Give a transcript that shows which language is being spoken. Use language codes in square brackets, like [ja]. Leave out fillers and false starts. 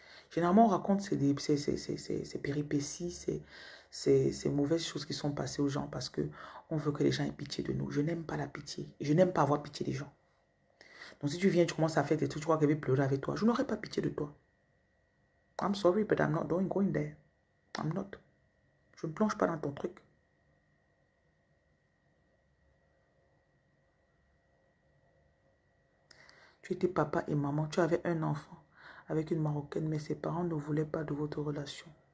[fr] Généralement, on raconte ces péripéties, ces mauvaises choses qui sont passées aux gens parce qu'on veut que les gens aient pitié de nous. Je n'aime pas la pitié. Je n'aime pas avoir pitié des gens. Donc si tu viens, tu commences à faire des trucs, tu crois qu'elle va pleurer avec toi. Je n'aurai pas pitié de toi. [en] I'm sorry, but I'm not going there. I'm not. [fr] Je ne plonge pas dans ton truc. Tu étais papa et maman. Tu avais un enfant avec une Marocaine, mais ses parents ne voulaient pas de votre relation.